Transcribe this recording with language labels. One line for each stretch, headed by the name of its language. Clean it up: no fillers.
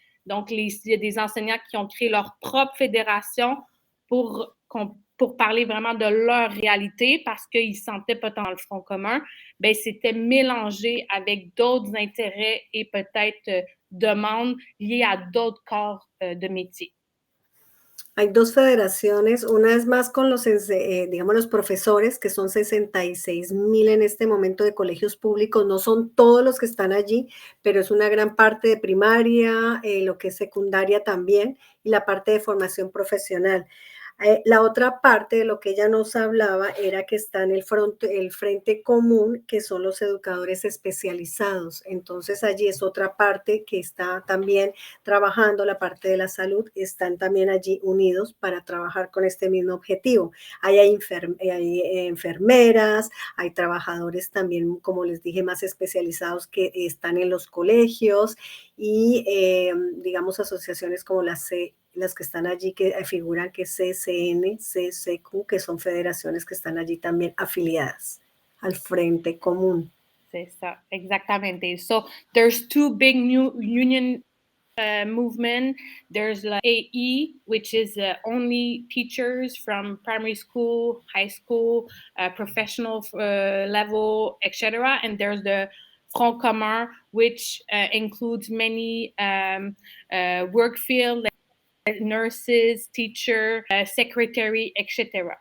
French: Donc, il y a des enseignants qui ont créé leur propre fédération pour parler vraiment de leur réalité parce qu'ils ne se sentaient pas dans le Front commun. Bien, c'était mélangé avec d'autres intérêts et peut-être demandes liées à d'autres corps de métier.
Spanish: Hay dos federaciones, una es más con los, digamos, los profesores, que son 66,000 en este momento de colegios públicos, no son todos los que están allí, pero es una gran parte de primaria, lo que es secundaria también, y la parte de formación profesional. La otra parte de lo que ella nos hablaba era que está en el frente común, que son los educadores especializados. Entonces allí es otra parte que está también trabajando, la parte de la salud, están también allí unidos para trabajar con este mismo objetivo. Hay enfermeras, hay trabajadores también, como les dije, más especializados que están en los colegios y digamos asociaciones como las que están allí, que figuran que CSN, CSQ, que son federaciones que están allí también afiliadas al Frente Común.
French: C'est ça, exactamente.
English: So there's two big new union movement. There's like AE, which is only teachers from primary school, high school, professional level, etc. And there's the Front Commun, which includes many work fields, nurses, teacher, secretary, etc.